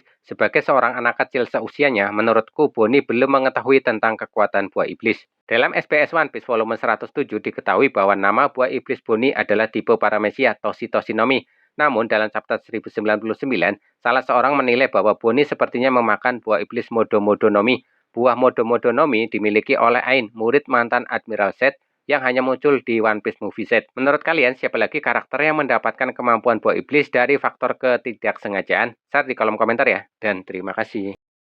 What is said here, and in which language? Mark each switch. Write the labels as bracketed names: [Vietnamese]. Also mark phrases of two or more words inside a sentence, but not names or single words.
[Indonesian] Sebagai seorang anak kecil seusianya, menurutku Boni belum mengetahui tentang kekuatan buah iblis. Dalam SBS One Piece volume 107 diketahui bahwa nama buah iblis Boni adalah tipe paramecia Toshi Toshinomi. Namun dalam chapter 1099, salah seorang menilai bahwa Boni sepertinya memakan buah iblis Modo-Modo no Mi. Buah Modo-Modo no Mi dimiliki oleh Ain, murid mantan Admiral Zed, yang hanya muncul di One Piece Movie Set. Menurut kalian, siapa lagi karakter yang mendapatkan kemampuan buah iblis dari faktor ketidaksengajaan? Share di kolom komentar ya. Dan terima kasih.